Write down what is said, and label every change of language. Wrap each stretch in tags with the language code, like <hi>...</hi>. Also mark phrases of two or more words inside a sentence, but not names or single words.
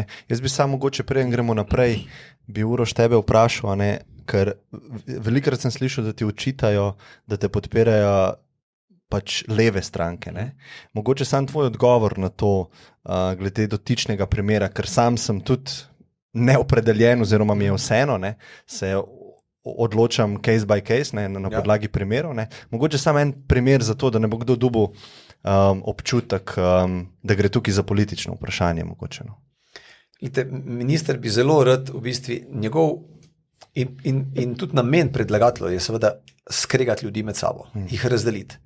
<sl>Jaz bi samo mogoče preden gremo naprej, bi Uroš tebe vprašal, ne, ker velikokrat sem slišal, da ti očitajo, da te podpirajo pač leve stranke, ne. Mogoče sam tvoj odgovor na to, glede dotičnega primera, ker sam sem tudi neopredeljen oziroma mi je vseeno, ne, se odločam</sl> <en>case by case,</en> <sl>ne, na podlagi primerov, ne. Mogoče samo en primer za to, da ne bo kdo dobil občutek, da gre tukaj za politično vprašanje mogoče. No. Minister bi zelo rad v bistvu njegov in tudi namen predlagatelja je seveda skregati ljudi med sabo, jih razdeliti.</sl>